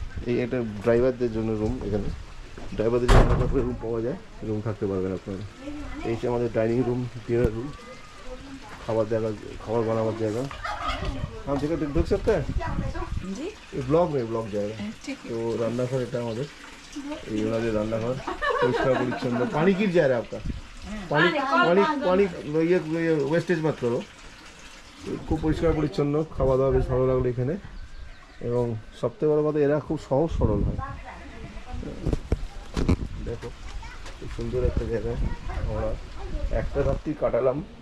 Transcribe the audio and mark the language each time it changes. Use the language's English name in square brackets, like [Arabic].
[Bangla] এই একটা ড্রাইভারদের জন্য রুম, এখানে ড্রাইভারদের জন্য আলাদা করে রুম পাওয়া যায়, রুম থাকতে পারবেন আপনারা। এই যে আমাদের ডাইনিং রুম, ডিনার রুম, খাবার বানাবার জায়গা। [Hindi] हम जगह देख सकते हैं जी [Bangla] ये ব্লগ জায়গা। তো রান্নাঘর এটা আমাদের, এই ওনাদের রান্নাঘর, পরিষ্কার পরিচ্ছন্ন। [Hindi] পানি गिर जा रहा है आपका, পানি ये ওয়েস্টেজ मत करो। [Bangla] খুব পরিষ্কার পরিচ্ছন্ন, খাওয়া দাওয়া বেশ ভালো লাগলো এখানে। এবং সবথেকে বড় কথা, এরা খুব সহজ সরল হয়। দেখো খুব সুন্দর একটা জায়গায় আমরা একটা রাত্রি কাটালাম।